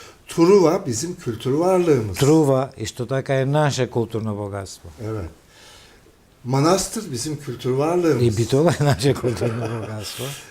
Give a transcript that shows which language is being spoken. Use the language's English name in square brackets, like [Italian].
[Turkish] Truva bizim kültür varlığımız. [Macedonian] Трува исто така е наше културно богатство. [Turkish] Evet. Manastır bizim kültür varlığımız. [Macedonian] И Битола е наше културно богатство.